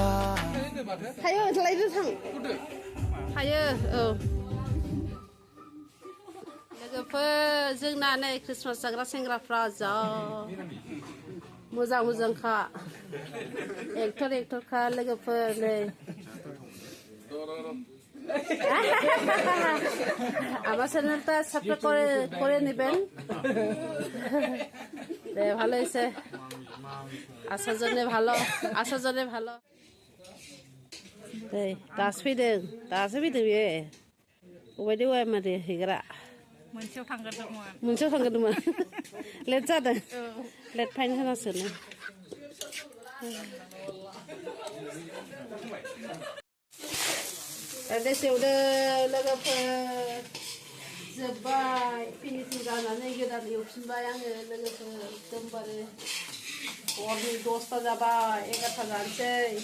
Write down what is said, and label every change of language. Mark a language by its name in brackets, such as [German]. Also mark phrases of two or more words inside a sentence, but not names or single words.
[Bodo] थायो लायदो थां थायो औ लोगोफोर जोंना नै क्रिसमास जाग्रा सेंग्राफ्रा जा मोजां मोजांखा एक्टरखा लोगोफोर नै [Bangla] আমার চ্যানেলটা সাবস্ক্রাইব করে নেবেন ভালো হয়েছে আসার জন্য ভালো [Bodo] दासो फैदों बे अबायदि मादि हैग्रा मोनसेयाव थांग्रोदोंमोन लेट जादों लेट फाइन होनासोनो देसेवदो लोगोफोर जोब्बाय फिनिसिं जानानै गोदान एवफिनबाय आङो लोगोफोर एकदमबारे हरनि 10ता जाबाय 11ता जानोसै